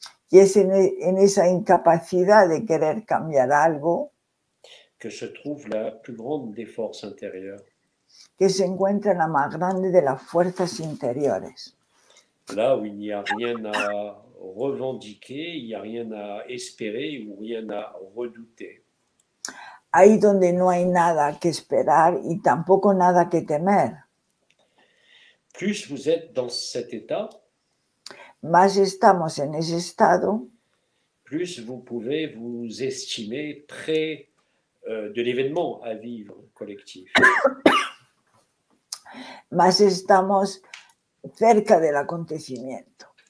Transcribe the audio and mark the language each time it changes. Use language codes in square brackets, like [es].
[es] Y es en esa incapacidad de querer cambiar algo [fr] que se trouve la plus grande des forces intérieures. [es] que se encuentra en la más grande de las fuerzas interiores. [fr] Là où il n'y a rien à revendiquer, il n'y a rien à espérer ou rien à redouter. [es] Ahí donde no hay nada que esperar y tampoco nada que temer. [fr] Plus vous êtes dans cet état, [es] Más estamos en ese estado, [fr] plus vous pouvez vous estimer près de l'événement à vivre collectif. [es] más estamos cerca del acontecimiento.